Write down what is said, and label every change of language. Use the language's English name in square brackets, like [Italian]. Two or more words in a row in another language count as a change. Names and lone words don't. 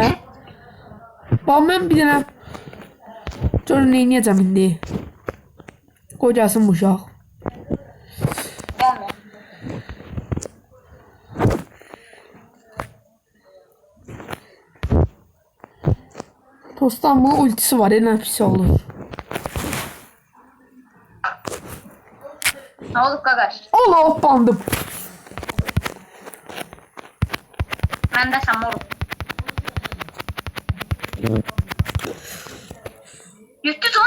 [Azerbaijani] Bax, mən bir dənə görün nə eləyəcəm indi. Qoy gəlsin bu uşaq. Gəlmir. To Dostlar, bunun ultisi var, nə pis olur. Ne oldu qaqaş? Allah, hoppandım. [Turkish] Ben de sen moruk. Yüktü lan.